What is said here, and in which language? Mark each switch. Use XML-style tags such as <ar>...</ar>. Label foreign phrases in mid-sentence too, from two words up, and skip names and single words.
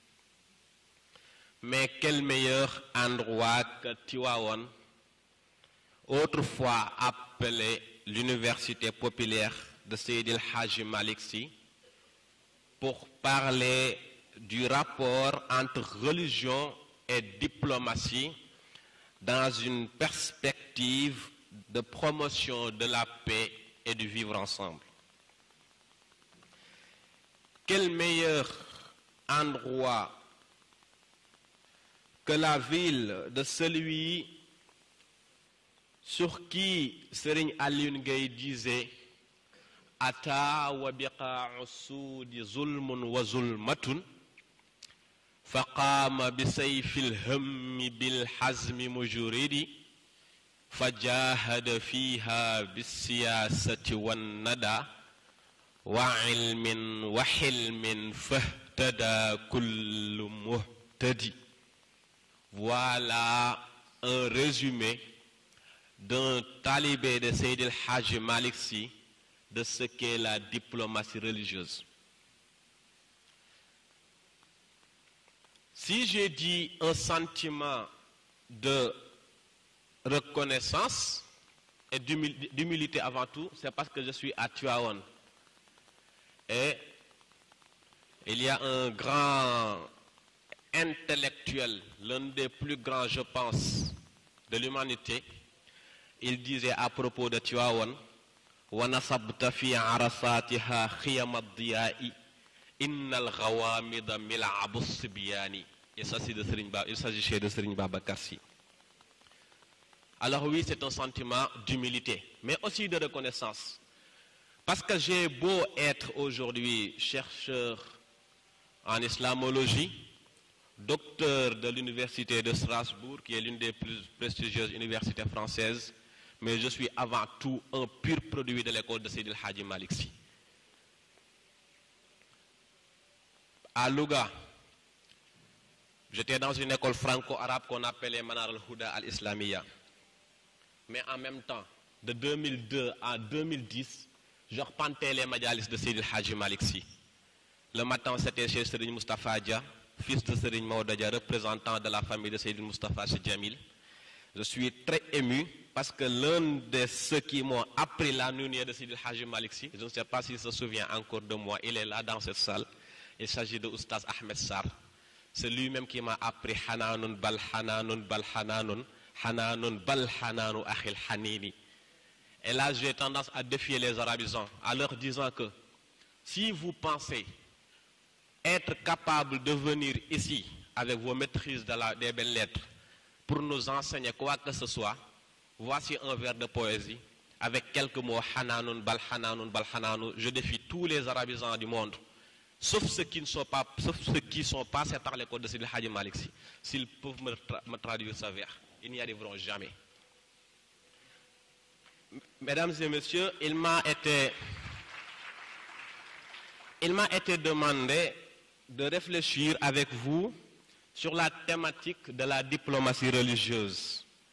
<fr>Mais quel meilleur endroit que Tivaouane, autrefois appelée l'université populaire de Seydi El Hadji Malick Sy, pour parler du rapport entre religion et diplomatie dans une perspective de promotion de la paix et de vivre ensemble. Quel meilleur endroit que la ville de celui sur qui Serigne Alioune Gueye disait</fr> <ar>أتى وبقاع السود ظلم وظلمة فقام بسيف الهم بالحزم مجرد فجاهد فيها بالسياسة والندى وعلم وحلم فاهتدى كل مهتدي.</ar> <fr>Voilà un résumé d'un talibé de Seydi El Hadji Malick Sy de ce qu'est la diplomatie religieuse. Si j'ai dit un sentiment de reconnaissance et d'humilité avant tout, c'est parce que je suis à Tivaouane. Et il y a un grand intellectuel, l'un des plus grands, je pense, de l'humanité. Il disait à propos de Tivaouane,</fr> <ar>وَنَصَبْتَ فِي عَرَصَاتِهَا خِيَمَ الضِّيَاءِ إِنَّ الْغَوَامِضَ مِلْعَبُ الصِّبْيَانِ.</ar> <fr>Il s'agissait de Serigne Babacar Sy. Alors oui, c'est un sentiment d'humilité, mais aussi de reconnaissance. Parce que j'ai beau être aujourd'hui chercheur en islamologie, docteur de l'université de Strasbourg, qui est l'une des plus prestigieuses universités françaises, mais je suis avant tout un pur produit de l'école de Seydi El Hadji Malick Sy. À Louga, j'étais dans une école franco-arabe qu'on appelait Manar al-Huda al-Islamiyya. Mais en même temps, de 2002 à 2010, je repentais les majalis de Seydi El Hadji Malick Sy. Le matin, c'était chez Serigne Moustapha Dia, fils de Serigne Maodo Dia, représentant de la famille de Seydi Moustapha Sy Djamil. Je suis très ému parce que l'un de ceux qui m'ont appris la nuit de Seydi El Hadji Malick Sy, je ne sais pas s'il se souvient encore de moi, il est là dans cette salle. Il s'agit de Oustaz Ahmed Sarr. C'est lui-même qui m'a appris</fr> <ar>حنان بل حنان بل حنان. حنان بل حنان أخي الحنين.</ar> <fr>Et là, j'ai tendance à défier les arabisants en leur disant que si vous pensez être capable de venir ici avec vos maîtrises des belles lettres pour nous enseigner quoi que ce soit, voici un vers de poésie avec quelques mots</fr> <ar>حنان، بل حنان.</ar> <fr>Je défie tous les arabisants du monde, sauf ceux qui sont passés par l'école de Seydi El Hadji Malick Sy. S'ils peuvent me traduire ce vers, ils n'y arriveront jamais. Mesdames et messieurs, il m'a été demandé de réfléchir avec vous sur la thématique de la diplomatie religieuse.</fr>